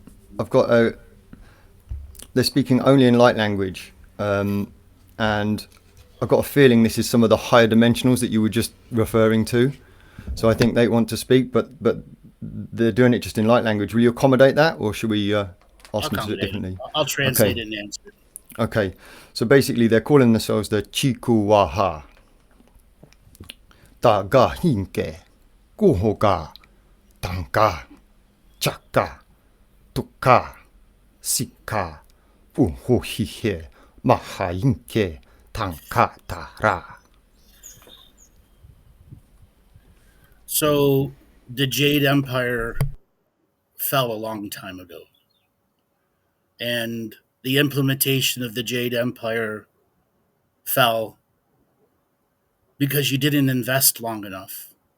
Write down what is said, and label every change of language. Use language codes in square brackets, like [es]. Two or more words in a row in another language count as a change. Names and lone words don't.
[en] I've got they're speaking only in light language, and I've got a feeling this is some of the higher dimensionals that you were just referring to. So I think they want to speak, but they're doing it just in light language. Will you accommodate that, or should we ask them to do it differently? I'll translate it and answer. Okay, so basically they're calling themselves the Chikuwaha. Ta ga hinke, kuhoga, tanka, chaka, tuka, sika, uhohihe, mahainke, tanka tara. So the Jade Empire fell a long time ago. And the implementation of the Jade Empire fell because you didn't invest long enough.